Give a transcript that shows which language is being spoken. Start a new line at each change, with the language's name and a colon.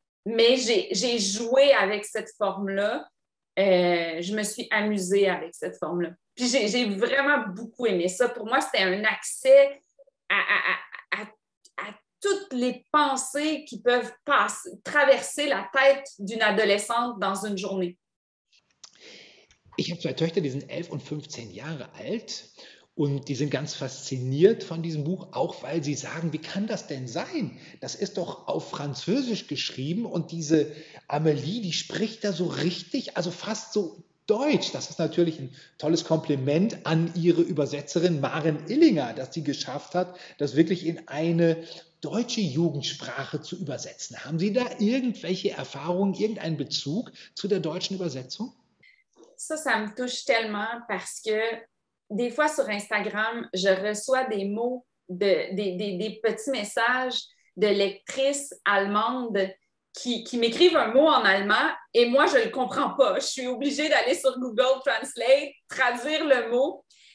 French: Mais j'ai joué avec cette forme-là. Je me suis amusée avec cette forme-là. Puis j'ai vraiment beaucoup aimé ça. Pour moi, c'était un accès à toutes les pensées qui peuvent traverser la tête d'une adolescente dans une journée.
German: Ich habe zwei Töchter, die sind 11 und 15 Jahre alt. Und die sind ganz fasziniert von diesem Buch, auch weil sie sagen, wie kann das denn sein? Das ist doch auf Französisch geschrieben und diese Amélie, die spricht da so richtig, also fast so Deutsch. Das ist natürlich ein tolles Kompliment an ihre Übersetzerin Maren Illinger, dass sie geschafft hat, das wirklich in eine deutsche Jugendsprache zu übersetzen. Haben Sie da irgendwelche Erfahrungen, irgendeinen Bezug zu der deutschen Übersetzung?
French: Ça me touche tellement parce que des fois, sur Instagram, je reçois des mots, des petits messages de lectrices allemandes qui m'écrivent un mot en allemand et moi, je ne le comprends pas. Je suis obligée d'aller sur Google Translate, traduire le mot.